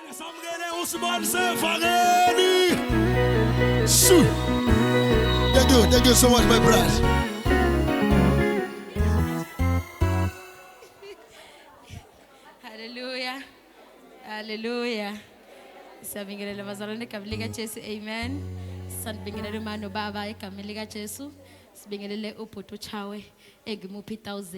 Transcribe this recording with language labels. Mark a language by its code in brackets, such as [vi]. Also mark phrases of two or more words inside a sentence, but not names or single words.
[zu] Samgene Usman Sefageni. [en] Thank you so much, my brother. Hallelujah. Hallelujah. [zu] Siyabingelela bazalwane egameni likaJesu. Amen. Sanibingelela umama nobaba egameni likaJesu. Sibingelele ubhuti uChawe engimuphi 1000.